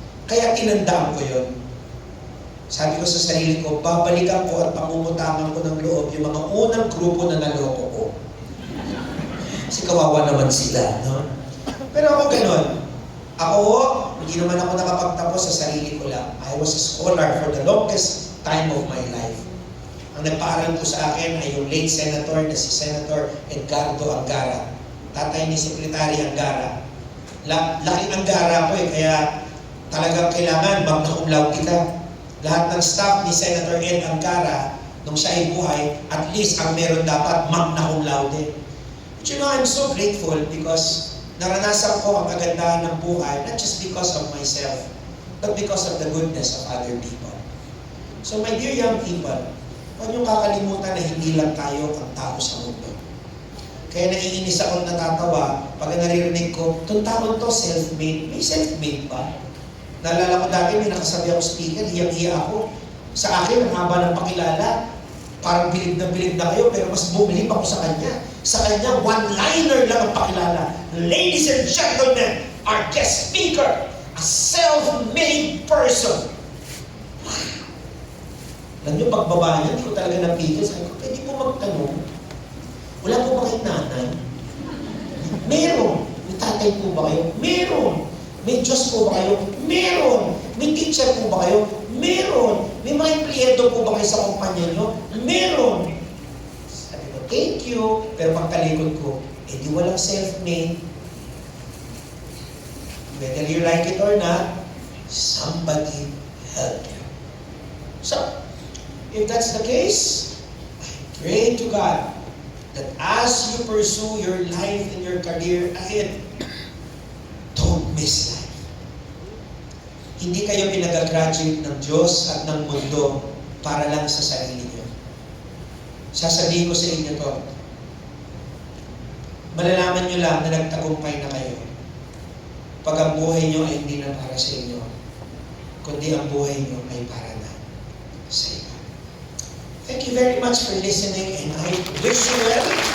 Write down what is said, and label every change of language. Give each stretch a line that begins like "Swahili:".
Filipino: Kaya tinandaan ko yun. Sabi ko sa sarili ko, babalikan ko at pangumutangan ko ng loob yung mga unang grupo na naloko ko. Kasi kawawa naman sila, no? Pero ako ganun. Ako, hindi naman ako nakapagtapos sa sarili ko lang.
English: I was a scholar for the longest time of my life.
Filipino: Ang nagpaaral ko sa akin ay yung late senator na si Senator Edgardo Angara. Tatay ni Secretary Angara. Laking Angara ko kaya talagang kailangan magna cum laude ka. Lahat ng staff ni Senator Ed Angara, nung siya ay buhay, at least ang meron dapat magna cum laude.
English: But you know, I'm so grateful because
Filipino: naranasan ko ang kagandahan ng buhay,
English: not just because of myself, but because of the goodness of other people. So my dear young people,
Filipino: huwag niyong kakalimutan na hindi lang tayo ang tao sa mundo. Kaya naiinis ako natatawa pag naririnig ko, itong taon to self-made. May self-made ba? Naalala ko dati, may nakasabi ako speaker, hiyang-hiya ako. Sa akin, ang haba ng pakilala, parang bilib na kayo, pero mas bumilib ako sa kanya. Sa kanya, one-liner lang ang pakilala.
English: Ladies and gentlemen, our guest speaker, a self-made person.
Filipino: Alam niyo, pagbaba niya, hindi ko talaga napigil. Sabi ko, pwede po magtanong, wala po ba kayong nanay? Meron. May tatay po ba kayo? Meron. May Diyos po ba kayo? Meron. May teacher po ba kayo? Meron. May mga empleyado po ba kayo sa kumpanya nyo? Meron. Sabi ko, thank you. Pero pagkalikod ko, di walang self-made.
English: Whether you like it or not, somebody helped you. So, if that's the case, I pray to God that as you pursue your life and your career ahead, don't miss life.
Filipino: Hindi kayo pinag-graduate ng Diyos at ng mundo para lang sa sarili niyo. Sasabihin ko sa inyo to, malalaman niyo lang na nagtagumpay na kayo pag ang buhay niyo ay hindi na para sa inyo, kundi ang buhay niyo ay para na sa iba.
English: Thank you very much for listening, and I wish you well.